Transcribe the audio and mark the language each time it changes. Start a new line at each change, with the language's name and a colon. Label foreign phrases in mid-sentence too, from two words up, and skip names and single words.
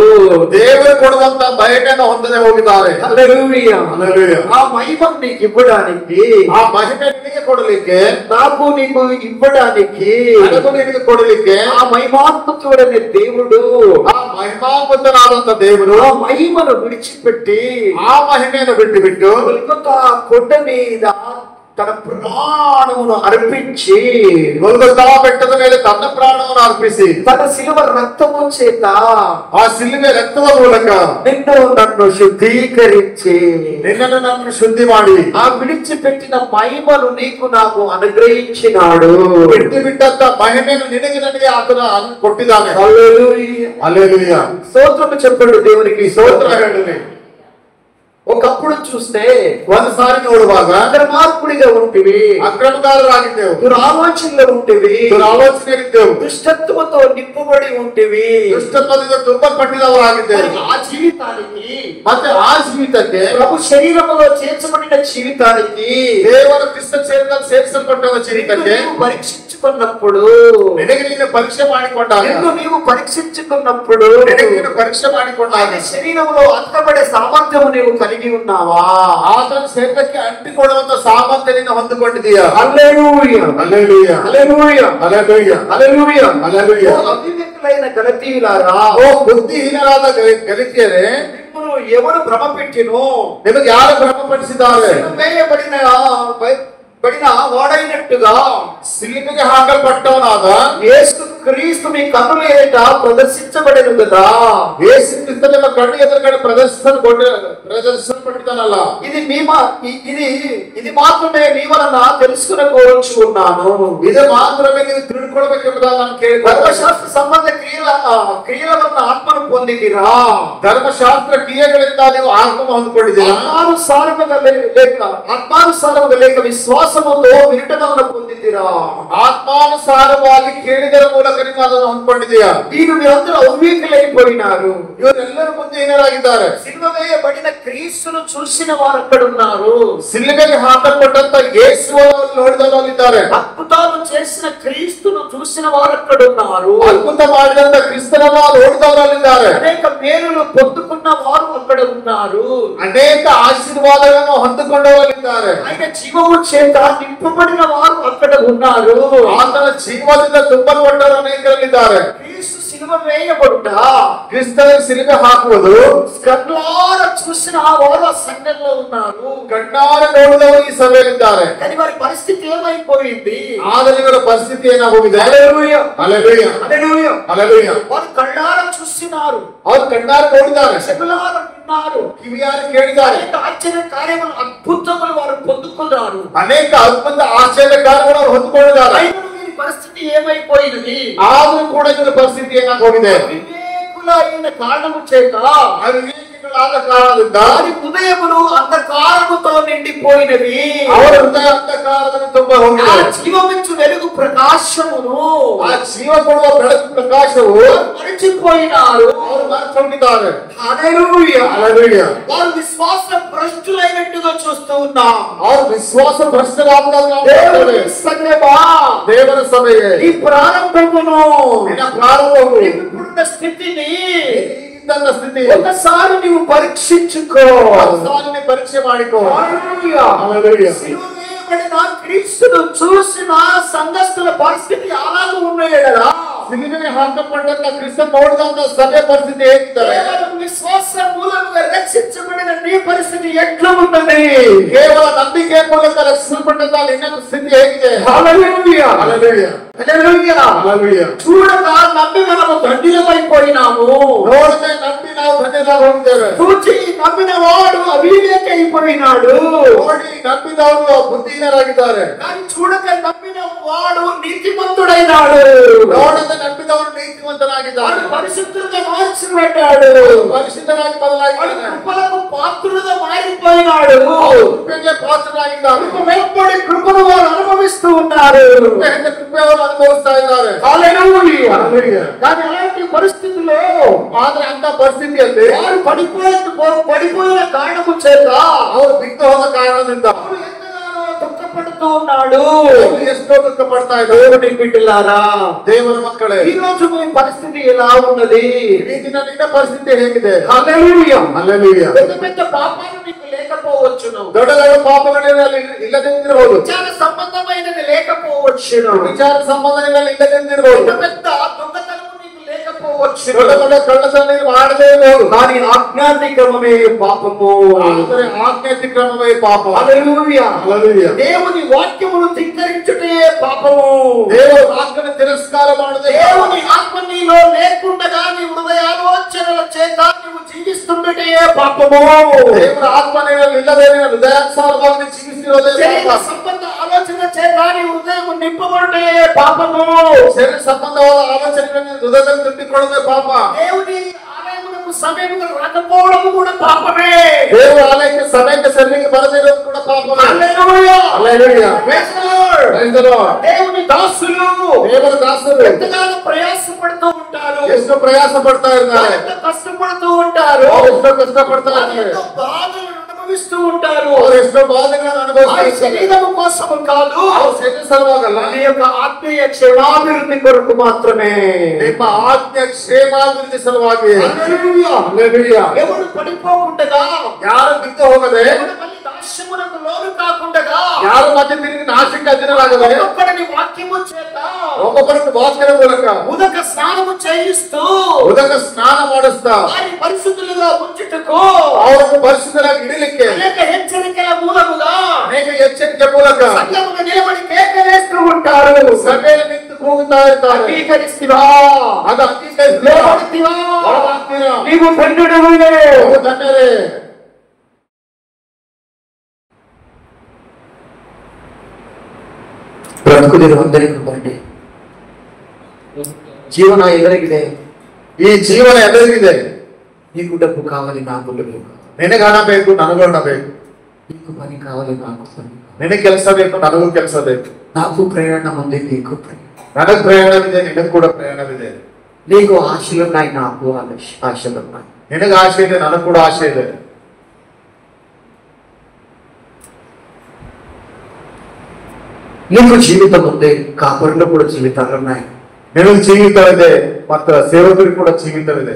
Kannada: ದೇವರು ಕೊಡುವಂತ ಬಯಕೆಯನ್ನು ಹೊಂದದೆ ಹೋಗಿದ್ದಾರೆ.
Telugu: హల్లెలూయా. హల్లెలూయా. ఆ మహిమను నీకు ఇవ్వడానికి,
Kannada: ಆ ಮಹಿಮೆ ನಿನಗೆ ಕೊಡಲಿಕ್ಕೆ,
Telugu: నాకు నీకు ఇవ్వడానికి,
Kannada: ನನಗೂ ನಿನಗೆ ಕೊಡಲಿಕ್ಕೆ
Telugu: ఆ మహిమాత్మకుడైన దేవుడు
Kannada: ಆ ಮಹಿಮಾನ್ವಿತನಾದಂತ ದೇವರು
Telugu: ఆ మహిమను విడిచిపెట్టి
Kannada: ಆ ಮಹಿಮೆಯನ್ನು ಬಿಟ್ಟು ಬಿಟ್ಟು
Telugu: గొల్గొతా కొండ మీద తన ప్రాణమును అర్పించి,
Kannada: ಗೊಲ್ಗೊಥಾ ಬೆಟ್ಟದ ಮೇಲೆ ತನ್ನ ಪ್ರಾಣವನ್ನು ಅರ್ಪಿಸಿ,
Telugu: తన శిలువ రక్తము చేత
Kannada: ಆ ಸಿಲುಬೆ ರಕ್ತದ ಮೂಲಕ
Telugu: నిన్ను నన్ను శుద్ధీకరించి,
Kannada: ನಿನ್ನನ್ನು ನನ್ನನ್ನು ಶುದ್ಧಿ ಮಾಡಿ
Telugu: ఆ విడిచిపెట్టిన మహిమను నీకు నాకు అనుగ్రహించినాడు.
Kannada: ಬಿಟ್ಟು ಬಿಟ್ಟಂತ ಮಹಿಮೆಯನ್ನು ನಿನಗೆ ನನಗೆ ಆತನ ಕೊಟ್ಟಿದ್ದಾನೆ.
Telugu: హల్లెలూయా. హల్లెలూయా. స్తోత్రము చెప్పండి దేవునికి.
Kannada: ಸ್ತೋತ್ರ ಹೇಳಲಿ.
Telugu: ఒకప్పుడు చూస్తే
Kannada: ಒಂದು ಸಾರಿ ನೋಡುವಾಗ
Telugu: అక్రమార్కుడిగా ఉంటివి,
Kannada: ಅಕ್ರಮಗಾರರಾಗಿದ್ದೆವು,
Telugu: దురాలోచనలో ఉంటివి,
Kannada: ದುರಾಲೋಚನೆಯಲ್ಲಿದ್ದೆವು,
Telugu: దుష్టత్వముతో నింపబడి ఉంటివి.
Kannada: ದುಷ್ಟತ್ವದಿಂದ ತುಂಬಲ್ಪಟ್ಟಿದವರಾಗಿದ್ದೆವು.
Telugu: ఆ జీవితానికి,
Kannada: ಮತ್ತೆ ಆ ಜೀವಿತಕ್ಕೆ,
Telugu: ప్రభు శరీరములో చేర్చబడిన జీవితానికి
Kannada: ದೇವರ ಕ್ರಿಸ್ತ ಶರೀರದಲ್ಲಿ ಸೇರಿಸಲ್ಪಟ್ಟವ ಜೀವಿತಕ್ಕೆ
Telugu: నీవు పరీక్షించుకున్నప్పుడు,
Kannada: ನಿನಗೆ ನೀನು ಪರೀಕ್ಷೆ ಮಾಡಿಕೊಂಡಾಗ,
Telugu: నిన్ను నీవు పరీక్షించుకున్నప్పుడు
Kannada: ನಿನಗೆ ನೀನು ಪರೀಕ್ಷೆ ಮಾಡಿಕೊಂಡಾಗ
Telugu: ఆయన శరీరంలో అంతపడే సామర్థ్యము నీవు కలిగి ఉన్నావా?
Kannada: ಆತನ ಶರೀರಕ್ಕೆ ಅಂಟಿಕೊಳ್ಳುವಂತ ಸಾಮರ್ಥ್ಯ ನೀನು ಹೊಂದಿಕೊಂಡಿದೀಯಾ?
Telugu: హల్లెలూయా, హల్లెలూయా, హల్లెలూయా, హల్లెలూయా, హల్లెలూయా. హల్లెలూయా. ఓ అవివేకులైన గలతీయులారా,
Kannada: ಓ ಬುದ್ಧಿಹೀನರಾದ ಗಲಿತಿಯರೇ,
Telugu: నిన్ను ఎవరు భ్రమ పెట్టినో,
Kannada: ನಿಮಗೆ ಯಾರು ಭ್ರಮಪಡಿಸಿದ್ದಾರೆ?
Telugu: వేయబడిన వాడైనట్టుగా
Kannada: ಸಿಲುಬೆಗೆ ಹಾಕಲ್ಪಟ್ಟವನಾದ
Telugu: యేసు క్రీస్తు మీ కన్నుల ఎదుట ప్రదర్శించబడెను కదా.
Kannada: ಯೇಸು ಕ್ರಿಸ್ತನ ಕಣ್ಣು ಎದುರುಗಡೆ ಪ್ರದರ್ಶಿಸಲ್ಪಟ್ಟಿದ್ದಾನಲ್ಲ,
Telugu: ఇది మాత్రమే మీ వలన తెలుసుకునకోవచ్చు ఉన్నాను.
Kannada: ಇದು ಮಾತ್ರವೇ ನೀವು ತಿಳ್ಕೊಳ್ಬೇಕೆಂಬುದಾಗಿ ನಾನು ಕೇಳಿದ್ದೇನೆ.
Telugu: ధర్మశాస్త్ర సంబంధ క్రియల వలన ఆత్మను పొందిదిరా,
Kannada: ಧರ್ಮಶಾಸ್ತ್ರ ಕ್ರಿಯೆಗಳಿಂದ ನೀವು ಆತ್ಮ ಹೊಂದಿಕೊಂಡಿದ್ದೀರಾ?
Telugu: ఆత్మానుసారముగా లేక విశ్వాసముతో వినుట వలన పొందిదిరా.
Kannada: ಆತ್ಮಾನುಸಾರವಾಗಿ ಕೇಳಿದರ ಮೂಲಕ ನೀವು ಅದನ್ನು ಹೊಂದ್ಕೊಂಡಿದ್ದೀಯಾ?
Telugu: వీరు మీరందరూ అవివేకులైపోయినారు.
Kannada: ಇವರೆಲ್ಲರೂ ಬುದ್ಧಿಹೀನರಾಗಿದ್ದಾರೆ.
Telugu: సిలువ వేయబడిన క్రీస్తును చూసిన వారు అక్కడ ఉన్నారు.
Kannada: ಸಿಲುಬೆಗೆ ಹಾಕಲ್ಪಟ್ಟಂತ ಯೇಸುವನ್ನು ನೋಡಿದವರಿದ್ದಾರೆ.
Telugu: అద్భుతాలు చేసిన క్రీస్తును చూసిన వారు అక్కడ ఉన్నారు.
Kannada: ಅದ್ಭುತ ಮಾಡಿದಂತ ಕ್ರಿಸ್ತನನ್ನು ನೋಡಿದವರಲ್ಲಿದ್ದಾರೆ.
Telugu: అనేక మేలులు పొందుకున్న వారు అక్కడ ఉన్నారు.
Kannada: ಅನೇಕ ಆಶೀರ್ವಾದಗಳನ್ನು ಹೊಂದಿಕೊಂಡವರಿದ್ದಾರೆ.
Telugu: ఆయన జీవము చేత నింపబడిన వారు అక్కడ ఉన్నారు.
Kannada: ಆತನ ಜೀವದಿಂದ ತುಂಬಲ್ಪಟ್ಟವರು ಅನೇಕರಿದ್ದಾರೆ.
Telugu: క్రీస్తు సిలువ వేయబడుట,
Kannada: ಕ್ರಿಸ್ತನ ಸಿಲುಬೆ ಹಾಕುವುದು
Telugu: కళ్ళారా చూసిన ఆ వారు ఆ సంఘంలో ఉన్నారు.
Kannada: ಕಣ್ಣಾರೆ ನೋಡಿದವರು ಈ ಸಭೆಯಲ್ಲಿದ್ದಾರೆ.
Telugu: కానీ వారి పరిస్థితి ఏమైపోయింది?
Kannada: ಆದರೆ ಇವರ ಪರಿಸ್ಥಿತಿ ಏನಾಗೋಗಿದೆ?
Telugu: హల్లెలూయా,
Kannada: ಹಲ್ಲೆಲೂಯಾ,
Telugu: హల్లెలూయా.
Kannada: ಹಲ್ಲೆಲೂಯಾ.
Telugu: వారు కళ్ళారా చూస్తున్నారు,
Kannada: ಅವರು ಕಣ್ಣಾರೆ ನೋಡಿದ್ದಾರೆ,
Telugu: చెవులారా విన్నారు,
Kannada: ಕಿವಿಯಾರೆ ಕೇಳಿದ್ದಾರೆ.
Telugu: అనేక ఆశ్చర్య కార్యములు అద్భుతములు వారు పొందుకున్నారు.
Kannada: ಅನೇಕ ಅದ್ಭುತ ಆಶ್ಚರ್ಯ ಕಾರ್ಯಗಳು ಅವರು ಹೊಂದಿಕೊಂಡಿದ್ದಾರೆ.
Telugu: అయినను వీరి పరిస్థితి ఏమైపోయినది?
Kannada: ಆದರೂ ಕೂಡ ಇವರ ಪರಿಸ್ಥಿತಿ ಏನಾಗೋಗಿದೆ?
Telugu: వివేకుల వివేకహీనుల అయిన కారణము చేత
Kannada: ಅವಿವೇಕಿಗಳಾದ ಕಾರಣದಿಂದ
Telugu: వారి హృదయములు అంధకారముతో నిండిపోయినవి.
Kannada: ಅವರ ಹೃದಯ ಅಂಧಕಾರದಲ್ಲಿ ತುಂಬ ಹೋಗಿದೆ.
Telugu: ఆ జీవమిచ్చు వెలుగు ప్రకాశమును
Kannada: ಆ ಜೀವ ಕೊಡುವ ಬೆಳಕು ಪ್ರಕಾಶವು
Telugu: మరచిపోయినారు.
Kannada: ಅವರು ಮರೆತುಕೊಂಡಿದ್ದಾರೆ.
Telugu: హల్లెలూయా. హల్లెలూయా. వారు విశ్వాస భ్రష్టులైనట్టుగా చూస్తూ ఉన్నాం.
Kannada: ಅವರು ವಿಶ್ವಾಸ ಭ್ರಷ್ಟರಾಗುವುದನ್ನು ನಾವು ನೋಡುತ್ತೇವೆ. ದೇವರ ಸಭೆಗೆ
Telugu: ఈ ప్రారంభమును
Kannada: ನಿನ್ನ ಪ್ರಾರಂಭವು
Telugu: ఇప్పుడున్న స్థితిని
Kannada: ಈಗಿನ ಸ್ಥಿತಿ
Telugu: ఒకసారి నీవు పరీక్షించుకో.
Kannada: ఒకసారి పరీక్షೆ ಮಾಡಿಕೋ.
Telugu: హల్లెలూయా. హల్లెలూయా. సిలువ వేయబడిన క్రీస్తును చూసిన సంఘస్థుల పరిస్థితి అలాగే ఉన్నాయా?
Kannada: ಸಿಲುಬೆಗೆ ಹಾಕಲ್ಪಟ್ಟಂತ ಕ್ರಿಸ್ತ ನೋಡಿದಂತ ಸಭೆ ಪರಿಸ್ಥಿತಿ ಹೇಗಿದ್ದಾರೆ?
Telugu: కేవలం విశ్వాస మూలంగా రక్షించబడిన నీ పరిస్థితి ఎట్లా ఉన్నది?
Kannada: ಕೇವಲ ನಂಬಿಕೆ ಮೂಲಕ ರಕ್ಷಿಸಲ್ಪಟ್ಟಂತ ನಿನ್ನ ಸ್ಥಿತಿ ಹೇಗಿದೆ?
Telugu: హల్లెలూయా. హల్లెలూయా. హల్లెలూయా. హల్లెలూయా. చూడగా నమ్మి మనము దండిలమైపోయినాము.
Kannada: ನೋಡದೆ ನಂಬಿ ನಾವು ಧನ್ಯರಾಗಿ ಹೋಗಿದ್ದೇವೆ.
Telugu: చూచి నమ్మిన వాడు అవివేక అయిపోయినాడు.
Kannada: ನೋಡಿ ನಂಬಿದವರು ಬುದ್ಧಿಹೀನರಾಗಿದ್ದಾರೆ.
Telugu: కానీ చూడక నమ్మిన వాడు నీతిమంతుడైనాడు.
Kannada: ನೋಡದೆ ನಂಬಿದವರು ನೀತಿವಂತನಾಗಿದ್ದಾರೆ.
Telugu: పరిశుద్ధులుగా మార్చబడ్డాడు.
Kannada: ಪರಿಶುದ್ಧರಾಗಿ ಬದಲಾಗಿದ್ದಾರೆ.
Telugu: కృపలకు పాత్రులుగా మారిపోయినాడు.
Kannada: ಕೃಪೆಗೆ ಪಾತ್ರರಾಗಿದ್ದಾರೆ.
Telugu: వెంబడి కృపను వారు అనుభవిస్తూ ఉన్నారు.
Kannada: ಕೃಪೆ ಅವರು ಅನುಭವಿಸ್ತಾ ಇದ್ದಾರೆ.
Telugu: హల్లెలూయా. హల్లెలూయా. కానీ అలాంటి పరిస్థితుల్లో
Kannada: ಆದ್ರೆ ಅಂತ ಪರಿಸ್ಥಿತಿಯಲ್ಲಿ
Telugu: వారు పడిపోయిన కారణము చేత
Kannada: ಅವರು ಬಿದ್ದು ಹೋದ ಕಾರಣದಿಂದ
Telugu: ఎంతగానో దుఃఖపడుతూ ఉన్నాడు.
Kannada: ಎಷ್ಟೋ ದುಃಖ ಪಡ್ತಾ ಇದ್ದಾರೆ.
Telugu: దేవుని బిడ్డలారా,
Kannada: ದೇವರ ಮಕ್ಕಳೇ,
Telugu: ఈ రోజు మీ పరిస్థితి ఎలా ఉన్నది?
Kannada: ಈ ದಿನ ನಿನ್ನ ಪರಿಸ್ಥಿತಿ ಹೇಗಿದೆ?
Telugu: హల్లెలూయా. హల్లెలూయా. పెద్ద పెద్ద పాపాలు నీకు లేకపోవచ్చును.
Kannada: ದೊಡ್ಡ ದೊಡ್ಡ ಪಾಪಗಳಲ್ಲಿ ಇಲ್ಲದಿರಬಹುದು.
Telugu: విచార సంబంధమైనది లేకపోవచ్చును.
Kannada: ವಿಚಾರ ಸಂಬಂಧಗಳಲ್ಲಿ ಇಲ್ಲದಿರಬಹುದು.
Telugu: పెద్ద పెద్ద దొంగతనము నీకు లేకపోవచ్చును.
Kannada: ದೊಡ್ಡ ದೊಡ್ಡ ಕಳ್ಳತನ ನೀನು ಮಾಡದೇ ಇರಬಹುದು.
Telugu: కానీ ఆజ్ఞాతిక్రమమే పాపము.
Kannada: ಆದರೆ ಆಜ್ಞಾತಿಕ್ರಮವೇ ಪಾಪ.
Telugu: హల్లెలూయా. హల్లెలూయా. దేవుని వాక్యమును ధిక్కరించుటే పాపము.
Kannada: ದೇವರ ವಾಕ್ಯವನ್ನು ತಿರಸ್ಕಾರ ಮಾಡದೆ
Telugu: దేవుని ఆత్మ నీలో లేకుండగా నీ హృదయ ఆలోచనల చేత నీవు జీవిస్తుండటే పాపము.
Kannada: ದೇವರ ಆತ್ಮ ನಿನ್ನಲ್ಲಿ ಇಲ್ಲದೆ ಹೃದಯಾನುಸಾರವಾಗಿ ಜೀವಿಸಿರೋದೇ
Telugu: శరీర
Kannada: ಪಾಪ.
Telugu: సంబంధ ఆలోచన చేత నీ హృదయం నింపబడే పాపము.
Kannada: ಶರೀರ ಸಂಬಂಧವಾದ ಆಲೋಚನೆಗಳನ್ನು ಹೃದಯದಲ್ಲಿ ತುಂಬಿಕೊಳ್ಳುವುದೇ ಪಾಪ.
Telugu: దేవుని ఆలయమునకు సమయముగా రాకపోవడము కూడా పాపమే.
Kannada: ದೇವರ ಆಲಯಕ್ಕೆ ಸಮಯಕ್ಕೆ ಸರಿಯಾಗಿ ಬರದೇ ಇರೋದು ಕೂಡ ಪಾಪವೇ.
Telugu: హల్లెలూయా. హల్లెలూయా.
English: Praise the Lord. Praise the Lord.
Telugu: దేవుని దాసులు
Kannada: ದೇವರ ದಾಸರು
Telugu: ఎంతగానో ప్రయాసపడుతూ ఉంటారు.
Kannada: ಎಷ್ಟು ಪ್ರಯಾಸ ಪಡ್ತಾ ಇದ್ದಾರೆ.
Telugu: ఎంత కష్టపడుతూ ఉంటారు.
Kannada: ಅವರು ಎಷ್ಟೋ ಕಷ್ಟ ಪಡ್ತಾ ಇದ್ದಾರೆ.
Telugu: ఎంతో బాధలను అనుభవిస్తూ ఉంటారు.
Kannada: ಅವರು ಎಷ್ಟೋ ಬಾಧೆಗಳನ್ನು ಅನುಭವಿಸ್ತಾ
Telugu: వారి
Kannada: ಇದ್ದಾರೆ.
Telugu: శరీరము కోసము కాదు,
Kannada: ಅವರು ಶರೀರ ಸಲುವಾಗಲ್ಲ,
Telugu: నీ యొక్క ఆత్మీయ క్షేమాభివృద్ధి కొరకు మాత్రమే.
Kannada: ನಿಮ್ಮ ಆತ್ಮ ಕ್ಷೇಮಾಭಿವೃದ್ಧಿ ಸಲುವಾಗಿ.
Telugu: హల్లెలూయా. హల్లెలూయా. ఎవరు పడిపోకుండగా,
Kannada: ಯಾರು ಬಿದ್ದು ಹೋಗದೆ,
Telugu: ఎవరు మళ్ళీ దాస్యమునకు లోను కాకుండగా,
Kannada: ಯಾರು ಮತ್ತೆ ತಿರುಗಿ ನಾಶಕ್ಕೆ ಅಧೀನರಾಗದೆ,
Telugu: ఒక్కొక్కడిని వాక్యము చేత
Kannada: ಒಬ್ಬೊಬ್ಬರನ್ನು ವಾಕ್ಯದ ಮೂಲಕ
Telugu: ఉదక స్నానము చేయిస్తూ
Kannada: ಉದಕ ಸ್ನಾನ ಮಾಡಿಸ್ತಾ
Telugu: వారి పరిశుద్ధులుగా ఉంచుటకు
Kannada: ಅವರನ್ನು ಪರಿಶುದ್ಧರಾಗಿ ಇಡಲಿಕ್ಕೆ
Telugu: అనేక హెచ్చరికల మూలముగా
Kannada: ಅನೇಕ ಎಚ್ಚರಿಕೆ ಮೂಲಕ
Telugu: సంఘములో నిలబడి కేకలేస్తూ ఉంటారు.
Kannada: ಸಭೆಯಲ್ಲಿ ನಿಂತು ಕೂಗುತ್ತಾ ಇರ್ತಾರೆ.
Telugu: అంగీకరిస్తివా?
Kannada: ಅದು ಅಂಗೀಕರಿಸ್ತೀರಾ?
Telugu: లోబడితివా?
Kannada: ಒಳಗಾಗ್ತೀರಾ?
Telugu: నీవు ధన్యుడవే.
Kannada: ನೀವು ಧನ್ಯರೇ.
Telugu: బ్రతుకుదిరు అందరికి బండి జీవన ఎదురిಗಿದೆ.
Kannada: ಈ ಜೀವನ ಎದುರಿಗಿದೆ.
Telugu: నీకు డబ్బు కావాలి, నాకు డబ్బు కావాలి.
Kannada: ನಿನಗೆ ಹಣ ಬೇಕು, ನನಗೂ ಹಣ ಬೇಕು.
Telugu: నీకు పని కావాలి, నాకు పని కావాలి.
Kannada: ನಿನಗೆ ಕೆಲಸ ಬೇಕು, ನನಗೂ ಕೆಲಸ ಬೇಕು.
Telugu: నాకు ప్రయాణం ఉంది, నీకు ప్రయాణం.
Kannada: ನನಗೆ ಪ್ರಯಾಣವಿದೆ, ನಿನಗೆ ಕೂಡ ಪ್ರಯಾಣವಿದೆ.
Telugu: నీకు ఆశలున్నాయి, నాకు ఆశలున్నాయి.
Kannada: ನಿನಗೆ ಆಸೆ ಇದೆ, ನನಗೆ ಕೂಡ ಆಸೆ ಇದೆ.
Telugu: నీకు జీవితం ఉంది, కాపరులో కూడా జీవితాలు ఉన్నాయి.
Kannada: ನಿನಗೆ ಜೀವಿತವಿದೆ ಮತ್ತು ಸೇವಕರಿಗೆ ಕೂಡ ಜೀವಿತವಿದೆ.